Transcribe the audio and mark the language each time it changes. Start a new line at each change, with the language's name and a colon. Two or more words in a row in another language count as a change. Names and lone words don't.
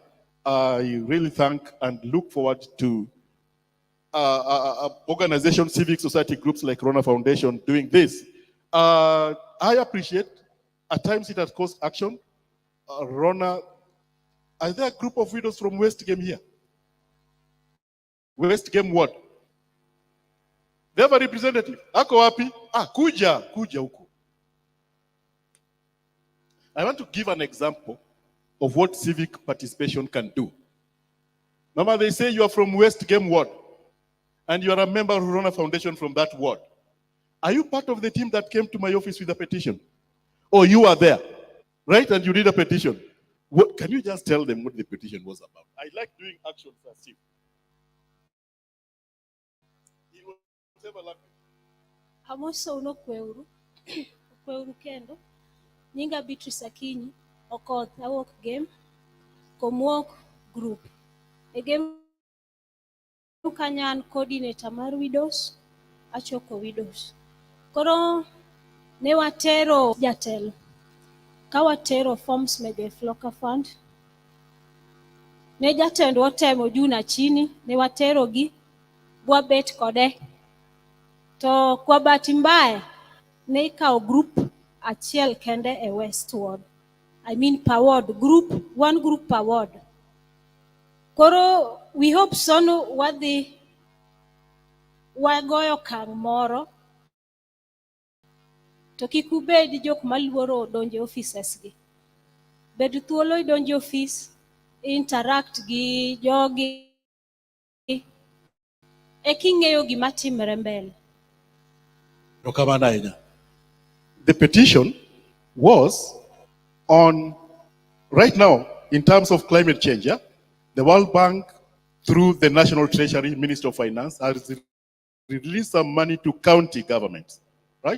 English: I really thank and look forward to organizations, civic society groups like Rona Foundation doing this. I appreciate, at times it has caused action. Rona, are there a group of widows from West Game here? West Game what? They have a representative.
Swahili: Ako wapi? Kuja huku.
English: I want to give an example of what civic participation can do. Mama, they say you are from West Game Ward, and you are a member of Rona Foundation from that ward. Are you part of the team that came to my office with a petition? Or you are there, right? And you did a petition. What, can you just tell them what the petition was about? I like doing action first.
Luo (Kenya and Tanzania): Amoso uno kweuru kendo. Nyinga Beatrice Akinyi, Okoth, awok game, Komwok group. E game kanyan coordinator mar widows, achoko widows. Koro ne watero jatelo. Ka watero forms mege Floka Fund. Ne jatendo watemo
Swahili: juu na chini,
Luo (Kenya and Tanzania): ne watero gi bwabet kode. To
Swahili: kwa bahati mbaya
Luo (Kenya and Tanzania): ne ikawo group achiel kende e Westward.
English: I mean per ward, one group per ward.
Luo (Kenya and Tanzania): Koro
English: we hope
Luo (Kenya and Tanzania): sono wadhi wagoyo kang' moro to kik ubed jok maluoro donjo offices gi. Bed thuolo idonjo office, interact gi jogi e king'eyo gima timre mbele.
English: The petition was on, right now, in terms of climate change, yeah? The World Bank, through the National Treasury, Minister of Finance, has released some money to county governments, right?